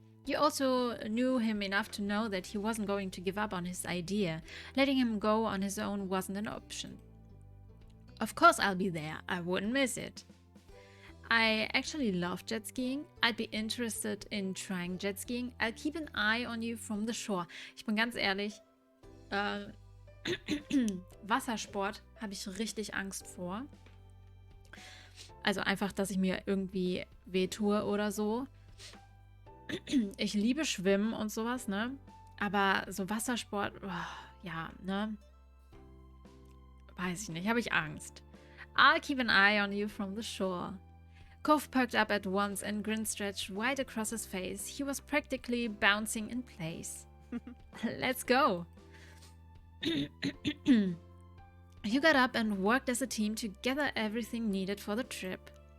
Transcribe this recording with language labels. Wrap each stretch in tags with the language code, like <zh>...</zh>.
<en>You also knew him enough to know that he wasn't going to give up on his idea. Letting him go on his own wasn't an option. Of course I'll be there. I wouldn't miss it. I actually love jet skiing. I'd be interested in trying jet skiing. I'll keep an eye on you from the shore.</en> <de>Ich bin ganz ehrlich, Wassersport habe ich richtig Angst vor. Also einfach, dass ich mir irgendwie wehtue oder so. Ich liebe Schwimmen und sowas, ne? Aber so Wassersport, ja, ne? Weiß ich nicht, habe ich Angst.</de> <en>I'll keep an eye on you from the shore. Cove perked up at once and grin stretched wide across his face. He was practically bouncing in place. Let's go. You got up and worked as a team to gather everything needed for the trip.</en>